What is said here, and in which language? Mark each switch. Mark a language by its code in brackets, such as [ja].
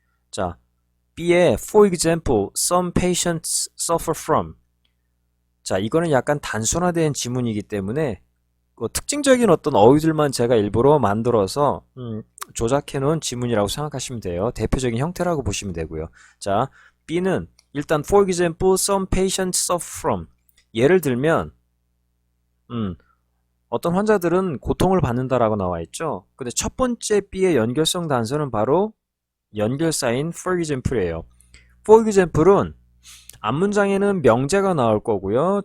[ko] 자, B의 [en] for example, some patients suffer from. [ko] 자, 이거는 약간 단순화된 지문이기 때문에 특징적인 어떤 어휘들만 제가 일부러 만들어서 조작해 놓은 지문이라고 생각하시면 돼요. 대표적인 형태라고 보시면 되고요. 자, B는 일단 [en] for example, some patients suffer from. [ko] 예를 들면 어떤 환자들은 고통을 받는다라고 나와 있죠. 근데 첫 번째 B의 연결성 단서는 바로 연결사인 for example이에요. for example은 앞문장에는 명제가 나올 거고요.